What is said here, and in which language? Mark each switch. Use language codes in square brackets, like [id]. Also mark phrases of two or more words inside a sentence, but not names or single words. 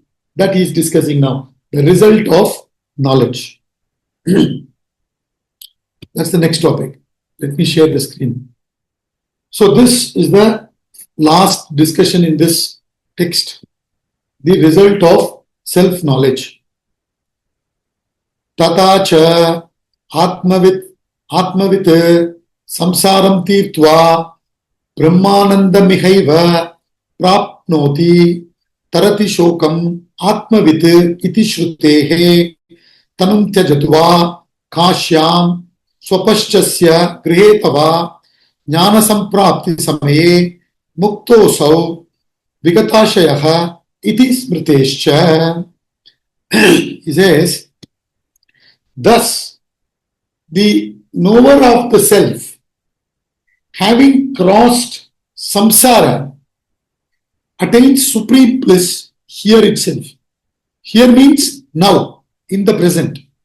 [en] That he is discussing now. The result of knowledge. That's the next topic. Let me share the screen. So, this is the last discussion in this text. The result of self-knowledge. [sa] ततश्च आत्मवित् संसारं तीर्त्वा ब्रह्मानन्दमिहैव प्राप्नोति तरति शोकम् आत्मवित् इति श्रुतेः तनुं त्यजतु वा काश्यां श्वपचस्य गृहेऽथवा ज्ञान सम्प्राप्ति समये मुक्तोऽसौ विगताशयः इति स्मृतेश्च. [en] He says, thus, the knower of the self, having crossed samsara, attains supreme bliss here itself. Here means now, in the present.